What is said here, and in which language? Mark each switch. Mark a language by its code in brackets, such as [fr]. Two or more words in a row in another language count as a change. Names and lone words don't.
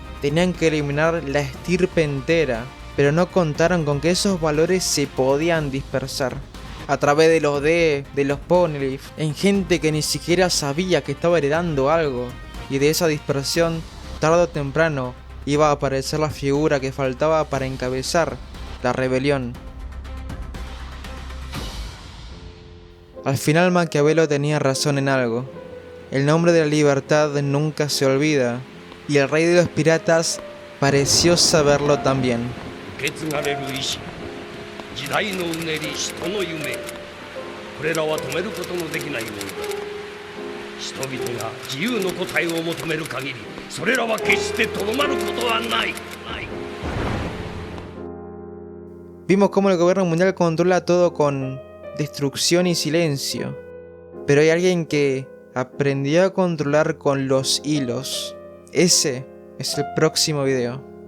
[es] Tenían que eliminar la estirpe entera. pero no contaron con que esos valores se podían dispersar a través de los de los Poneglyph, en gente que ni siquiera sabía que estaba heredando algo, y de esa dispersión, tarde o temprano, iba a aparecer la figura que faltaba para encabezar la rebelión. Al final Maquiavelo tenía razón en algo. El nombre de la libertad nunca se olvida, y el rey de los piratas pareció saberlo también. [ja] 受け継がれる意志、時代のうねり、人の夢、これらは止めることのできないものだ。人々が自由の答えを求める限り、それらは決してとどまることはない。 [es] Vimos cómo el gobierno mundial controla todo con destrucción y silencio, pero hay alguien que aprendió a controlar con los hilos. Ese es el próximo video.